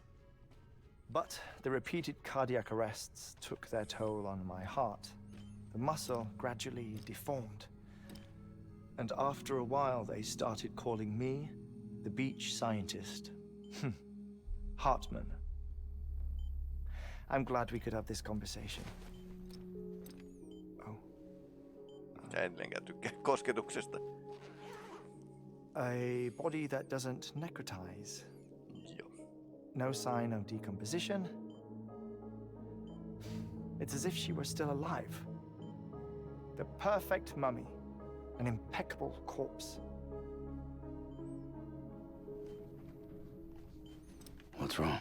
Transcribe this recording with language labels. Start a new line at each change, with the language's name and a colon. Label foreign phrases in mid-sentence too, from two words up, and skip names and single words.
English: But the repeated cardiac arrests took their toll on my heart. The muscle gradually deformed. And after a while, they started calling me the beach scientist. Hartmann. I'm glad we could have this conversation. Oh.
Finnish: Ja edelleenkään tykkää kosketuksesta.
English: A body that doesn't necrotize.
Finnish: Joo.
English: No sign of decomposition. It's as if she were still alive. The perfect mummy. An impeccable corpse. What's wrong?